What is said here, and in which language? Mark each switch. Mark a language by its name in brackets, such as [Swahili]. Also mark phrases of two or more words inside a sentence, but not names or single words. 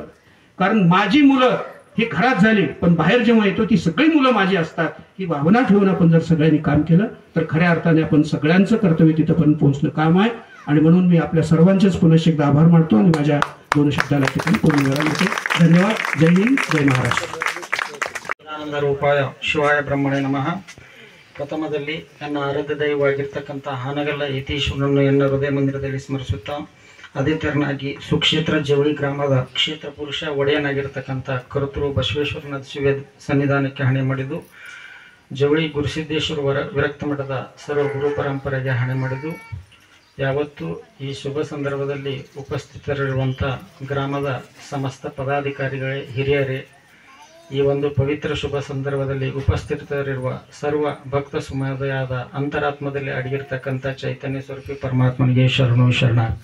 [Marathi] कारण माझी मुलं ही घरात झाली, पण बाहेर जेव्हा येतो ती सगळी मुलं माझी असतात. ही भावना ठेवून आपण जर सगळ्यांनी काम केलं तर खऱ्या अर्थाने आपण सगळ्यांचं कर्तव्य तिथंपर्यंत पोहोचणं काम आहे. आणि म्हणून मी आपल्या सर्वांचेच पुनश्च एकदा आभार मानतो आणि माझ्या 2 शब्दाला ठिकाणी पूर्ण वेळा मिळते. धन्यवाद. जय हिंद, जय महाराष्ट्र. [Sanskrit] ಆನಂದ ರೂಪಾಯ ಶಿವಾಯ ಬ್ರಹ್ಮಣೇ ನಮಃ. [Kannada] ಪ್ರಥಮದಲ್ಲಿ ನನ್ನ ಆರಾಧ್ಯ ದೈವವಾಗಿರ್ತಕ್ಕಂಥ ಹಾನಗಲ್ಲ ಯತೀಶ್ವರನನ್ನು ಎನ್ನ ಹೃದಯ ಮಂದಿರದಲ್ಲಿ ಸ್ಮರಿಸುತ್ತಾ, ಅದೇ ತೆರನಾಗಿ ಸುಕ್ಷೇತ್ರ ಜವಳಿ ಗ್ರಾಮದ ಕ್ಷೇತ್ರ ಪುರುಷ ಒಡೆಯನಾಗಿರ್ತಕ್ಕಂಥ ಕರ್ತೃ ಬಸವೇಶ್ವರನ ಶಿವ ಸನ್ನಿಧಾನಕ್ಕೆ ಹಣೆ ಮಾಡಿದ್ದು, ಜವಳಿ ಗುರುಸಿದ್ದೇಶ್ವರ ವಿರಕ್ತ ಮಠದ ಸರ್ವ ಗುರು ಪರಂಪರೆಗೆ ಹಣೆ ಮಾಡಿದ್ದು, ಯಾವತ್ತೂ ಈ ಶುಭ ಸಂದರ್ಭದಲ್ಲಿ ಉಪಸ್ಥಿತರಿರುವಂಥ ಗ್ರಾಮದ ಸಮಸ್ತ ಪದಾಧಿಕಾರಿಗಳೇ, ಹಿರಿಯರೇ, ಈ ಒಂದು ಪವಿತ್ರ ಶುಭ ಸಂದರ್ಭದಲ್ಲಿ ಉಪಸ್ಥಿತರಿರುವ ಸರ್ವ ಭಕ್ತ ಸಮುದಾಯದ ಅಂತರಾತ್ಮದಲ್ಲಿ ಅಡಗಿರ್ತಕ್ಕಂಥ ಚೈತನ್ಯ ಸ್ವರೂಪಿ ಪರಮಾತ್ಮನಿಗೆ ಶರಣು ಶರಣ.